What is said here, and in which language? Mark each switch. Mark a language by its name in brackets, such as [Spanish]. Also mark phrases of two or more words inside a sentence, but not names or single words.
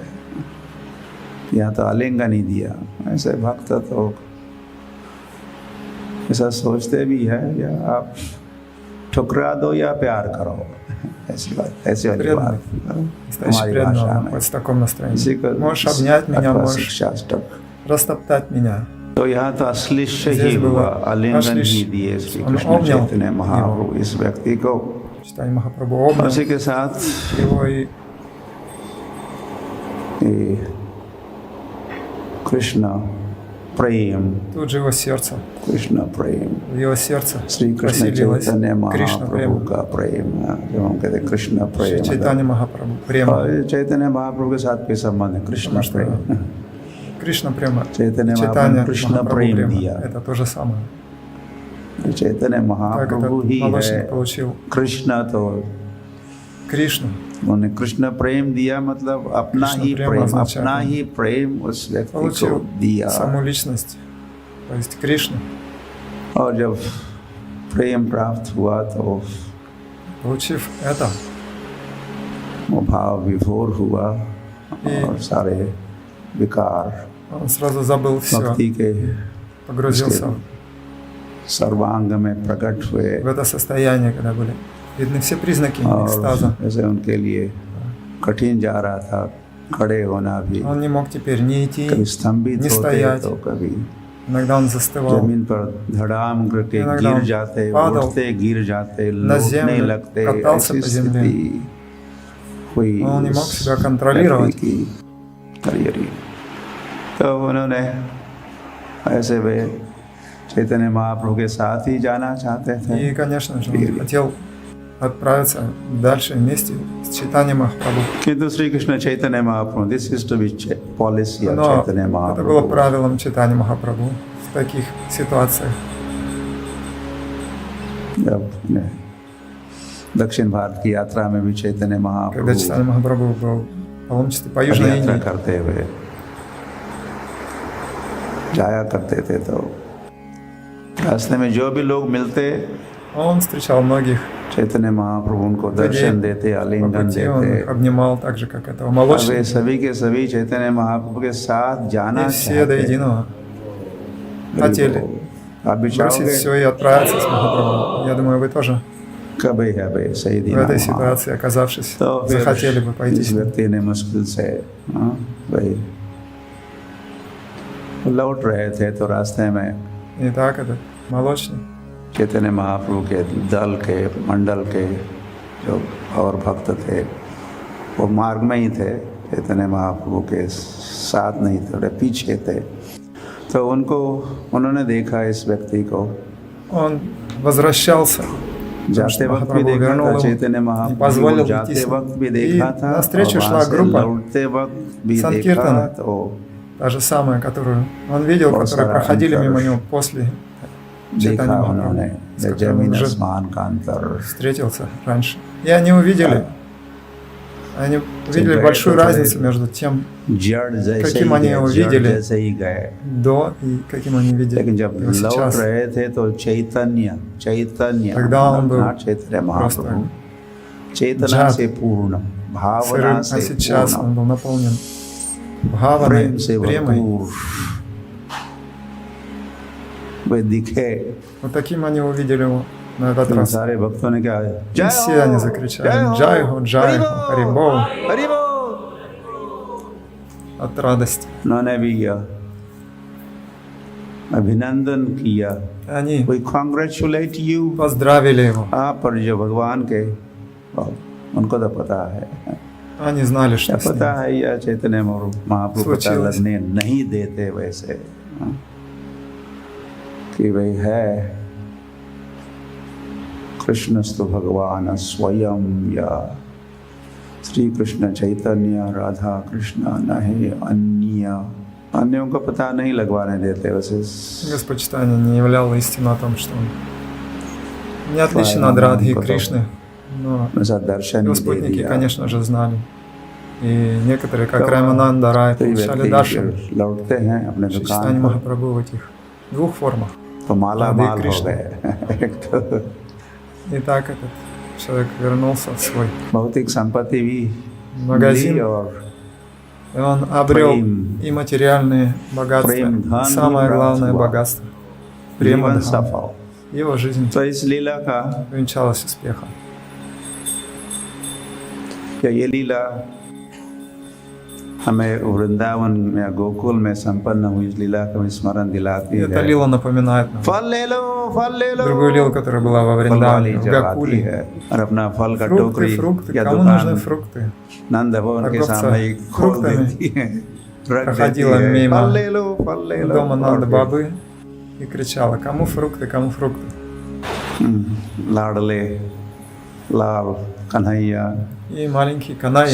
[Hindi] यहाँ तो आलिंगन ही दिया। ऐसे भक्त तो ऐसा सोचते भी है, या आप ठुकरा दो या प्यार करो, ऐसी बात, ऐसी वाली बात [Russian] Настоящий [Hindi] हमारी [Russian] преданный, [Hindi] भाषा [Russian] он [Hindi] में। [Russian] находится в таком [Hindi] इसी [Russian] настроении. [Hindi] को [Russian] Можешь обнять меня, [Hindi] अथवा [Russian] можешь [Hindi] शिक्षाष्टक। [Russian] растоптать меня. [Hindi] तो यहाँ तो अश्लिष्य ही [Russian] Здесь [Hindi] हुआ, [Russian] было [Hindi] आलिंगन अश्लिष। ही दिए श्री [Russian] Он [Hindi] कृष्ण [Russian] обнял [Hindi] चैतन्य महाप्रभु इस व्यक्ति को। [Russian] Чайтанья Махапрабху обнял [Hindi] उसी के साथ [Russian] его, и [Hindi] ये कृष्ण प्रेम, [Russian] тут же его сердце, [Hindi] कृष्ण प्रेम, [Russian] в его сердце [Hindi] श्री कृष्ण [Russian] поселилось [Hindi] चैतन्य [Russian] Кришна [Hindi] महाप्रभु [Russian] према. [Hindi] का प्रेम, जो हम कहते हैं कृष्ण प्रेम। [Russian] Чайтанья Махапрабху, према. [Hindi] और ये चैतन्य महाप्रभु के साथ के संबंध है, कृष्ण [Russian] Потому что [Hindi] प्रेम। [Russian] Кришна према. [Hindi] चैतन्य [Russian] Чайтанья [Hindi] महाप्रभु कृष्ण [Russian] Махапрабху [Hindi] प्रेम [Russian] према. [Hindi] दिया। [Russian] Это то же самое. [Hindi] चैतन्य [Russian] Как [Hindi] महाप्रभु [Russian] этот [Hindi] ही है [Russian] молочник получил [Hindi] कृष्ण। तो [Russian] Кришну, [Hindi] उन्होंने कृष्ण प्रेम दिया, मतलब अपना कृष्ण ही प्रेम प्रेम, [Russian] означает, [Hindi] अपना ही प्रेम उस व्यक्ति को [Russian] получил [Hindi] दिया। [Russian] саму личность, то есть Кришну. [Hindi] और जब प्रेम प्राप्त हुआ तो [Russian] Получив это, [Hindi] वो भाव विभोर हुआ और सारे विकार [Russian] он сразу забыл все, [Hindi] भक्ति के [Russian] погрузился [Hindi] सर्वांग में प्रकट हुए। [Russian] в это состояние, когда были видны все признаки экстаза. [Hindi] और जैसे उनके लिए कठिन जा रहा था खड़े होना भी, [Russian] Он не мог теперь ни идти, [Hindi] कभी स्तंभित [Russian] не [Hindi] होते [Russian] стоять. [Hindi] तो कभी [Russian] Иногда он застывал, [Hindi] जमीन पर धड़ाम करके [Russian] иногда [Hindi] गिर [Russian] он [Hindi] जाते, [Russian] падал [Hindi] उठते गिर जाते, [Russian] на [Hindi] लौटने [Russian] землю, [Hindi] लगते, [Russian] катался [Hindi] ऐसी [Russian] по земле. [Hindi] स्थिति हुई [Russian] Он не мог [Hindi] उस [Russian] себя контролировать. [Hindi] व्यक्ति की। हरी तो उन्होंने ऐसे वे चैतन्य महाप्रभु के साथ ही जाना चाहते थे। [Russian] И, конечно же, он хотел отправиться дальше вместе с Чайтаньей Махапрабху. [Hindi] किंतु श्री कृष्ण चैतन्य महाप्रभु, [English] this is to be policy of [Russian] Но [Hindi] चैतन्य [Russian] это было [Hindi] महाप्रभु। [Russian] правилом Чайтаньи Махапрабху в таких ситуациях. [Hindi] जब दक्षिण भारत की यात्रा में भी चैतन्य [Russian] Когда [Hindi] महाप्रभु [Russian] Чайтанья Махапрабху был в паломничестве по Южной [Hindi] यात्रा [Russian] Индии, [Hindi] करते हुए जाया करते थे, तो रास्ते में जो भी लोग मिलते, [Russian] он встречал многих [Hindi] चैतन्य महाप्रभु उनको दर्शन देते, [Russian] по [Hindi] आलिंगन [Russian] пути, он [Hindi] देते। [Russian] их обнимал так же, как этого [Hindi] अब वे [Russian] молочника. [Hindi] सभी के सभी चैतन्य महाप्रभु के साथ जाना [Russian] И все до [Hindi] चाहते। [Russian] единого хотели [Hindi] आप भी [Russian] бросить [Hindi] चाहोगे? [Russian] все и отправиться с Махапрабху. Я думаю, вы тоже [Hindi] कभी है भाई सही [Russian] в [Hindi] दिन [Russian] этой ситуации, оказавшись, [Hindi] तो फिर [Russian] захотели бы пойти [Hindi] इस [Russian] с ним. [Hindi] व्यक्ति ने मुश्किल से लौट रहे थे तो रास्ते में [Russian] И так этот молочник, [Hindi] चैतन्य महाप्रभु के दल के मंडल के जो और भक्त थे वो मार्ग में ही थे, चैतन्य महाप्रभु के साथ नहीं, थोड़े पीछे थे। तो उन्होंने देखा इस व्यक्ति को, [Russian] он возвращался. [Hindi] जाते वक्त भी देखा था चैतन्य महाप्रभु, जाते वक्त भी देखा था, [Russian] навстречу [Hindi] और [Russian] шла [Hindi] वहाँ से [Russian] группа [Hindi] लौटते वक्त भी देखा। [Russian] Санкиртана. [Hindi] तो [Russian] Та же самая, которую он видел, [Hindi] बहुत [Russian] которые [Hindi] सारा [Russian] проходили [Hindi] अंतर [Russian] мимо него после [Hindi] देखा [Russian] читания [Hindi] उन्होंने, [Russian] Махапрабху, с которым [Hindi] जमीन [Russian] он уже [Hindi] आसमान का अंतर। [Russian] встретился раньше. И они увидели [Hindi] गए [Russian] большую [Hindi] तो [Russian] разницу между тем, [Hindi] जड़ जैसे [Russian] каким [Hindi] ही [Russian] они [Hindi] गए, [Russian] его [Hindi] जड़ [Russian] видели [Hindi] जैसे ही गए। [Russian] до и каким они видели [Hindi] लेकिन जब [Russian] его [Hindi] लौट [Russian] сейчас. [Hindi] रहे थे तो चैतन्य [Russian] Тогда он был [Hindi] चैतन्य महाप्रभु चेतना [Russian] джад, [Hindi] से पूर्ण, भावना [Russian] сырым, [Hindi] से [Russian] а сейчас [Hindi] पूर्ण, [Russian] он был наполнен бхаваной, [Hindi] प्रेम से [Russian] премой. [Hindi] भरपूर वे दिखे। [Russian] Вот таким они увидели его на этот [Hindi] तो [Russian] раз. [Hindi] सारे भक्तों ने क्या [Russian] И все они закричали [Hindi] «जय हो, जय हो, हरिबोल» [Russian] от радости. [Hindi] उन्होंने भी अभिनंदन किया, [Russian] Они [English] we congratulate you, [Russian] поздравили его. [Hindi] आप पर जो भगवान के, उनको तो पता है, [Russian] Они знали, [Hindi] क्या [Russian] что с [Hindi] पता [Russian] ним. [Hindi] है, या चैतन्य महाप्रभु पता सोचिए। लगने नहीं देते वैसे, कि भाई है [Sanskrit] कृष्णस्तु भगवान स्वयं, [Hindi] या श्री कृष्ण चैतन्य राधा कृष्ण नहीं अन्य, अन्यों को पता नहीं लगवाने देते वैसे। [Russian] Господь читания не являл истину о том, что он не отличен от Радхи и Кришны, но [Hindi] ऐसा दर्शन [Russian] его [Hindi] ही दे [Russian] спутники, [Hindi] दिया। [Russian] конечно же, знали. И некоторые, как [Hindi] तो [Russian] Раймананда Рай, [Hindi] तो ये [Russian] получали [Hindi] व्यक्ति [Russian] даршан [Hindi] फिर लौटते हैं अपने [Russian] при [Hindi] दुकान [Russian] читании [Hindi] पर, [Russian] Махапрабху в этих двух формах. [Hindi] तो माला राधे माल हो कृष्ण। गए। एक तो [Russian] И так этот человек вернулся в свой [Hindi] भौतिक संपत्ति भी [Russian] магазин, [Hindi] मिली और [Russian] и он обрел [Hindi] प्रेम, [Russian] и материальные богатства, [Hindi] प्रेम धन [Russian] и самое [Hindi] भी [Russian] главное [Hindi] प्राप्त हुआ। [Russian] богатство. Према [Hindi] जीवन [Russian] Дхам. [Hindi] सफल। [Russian] Его жизнь [Hindi] तो इस लीला का, [Russian] увенчалась успехом. [Hindi] क्या ये लीला हमें वृंदावन या गोकुल में संपन्न हुई इस लीला का स्मरण दिलाती [Russian] И эта [Hindi] है। [Russian] лила напоминает нам [Hindi] फल ले लो [Russian] другую лилу, которая была во [Hindi] फल वाली [Russian] Вриндаване, в [Hindi] जब आती [Russian] Гакуле. [Hindi] है और अपना फल का [Russian] Фрукты, [Hindi] टोकरी [Russian] фрукты. [Hindi] या [Russian] Кому нужны [Hindi] दुकान [Russian] фрукты? [Hindi] नंद भवन के [Russian] торговца [Hindi] सामने ही खोल [Russian] фруктами [Hindi] देती है, रख देती [Russian] проходила [Hindi] है, [Russian] мимо [Hindi] फल ले लो [Russian] дома [Hindi] और [Russian] Нанды [Hindi] फिर [Russian] Бабы и кричала «Кому фрукты, кому фрукты?» [Hindi] लाडले लाल कन्हैया [Russian] И маленький Каная